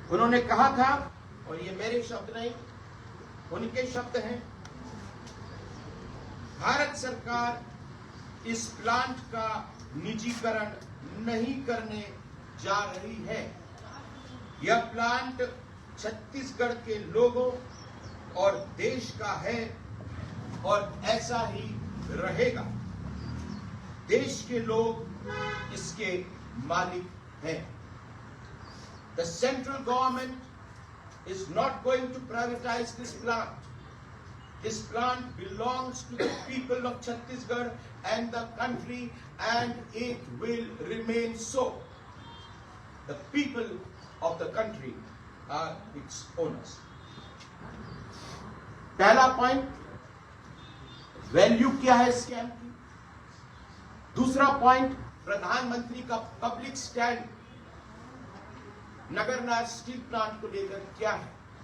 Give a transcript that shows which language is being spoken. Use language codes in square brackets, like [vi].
[hi] उन्होंने कहा था, और ये मेरे शब्द नहीं उनके शब्द हैं, भारत सरकार इस प्लांट का निजीकरण नहीं करने जा रही है। यह प्लांट छत्तीसगढ़ के लोगों और देश का है और ऐसा ही रहेगा। देश के लोग इसके मालिक हैं। [en] The central government is not going to privatize this plant. This plant belongs to the people of Chhattisgarh and the country, and it will remain so. The people of the country are its owners. [hi] पहला point, value क्या है scam की। दूसरा point, प्रधानमंत्री का public stand Nagarnar steel plant को लेकर क्या है।